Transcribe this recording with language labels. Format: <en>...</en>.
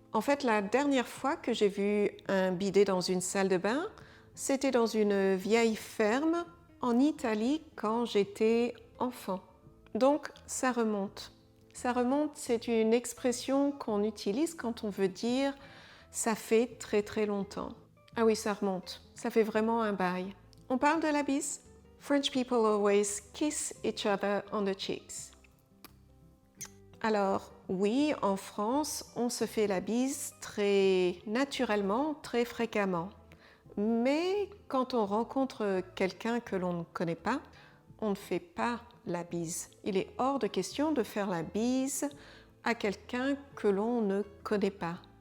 <fr>En fait, la dernière fois que j'ai vu un bidet dans une salle de bain, c'était dans une vieille ferme en Italie quand j'étais enfant. Donc ça remonte. Ça remonte, c'est une expression qu'on utilise quand on veut dire ça fait très très longtemps. Ah oui, ça remonte. Ça fait vraiment un bail. On parle de la bise.</fr> <en>French people always kiss each other on the cheeks.</en> <fr>Alors oui, en France, on se fait la bise très naturellement, très fréquemment. Mais quand on rencontre quelqu'un que l'on ne connaît pas, on ne fait pas la bise. Il est hors de question de faire la bise à quelqu'un que l'on ne connaît pas.</fr>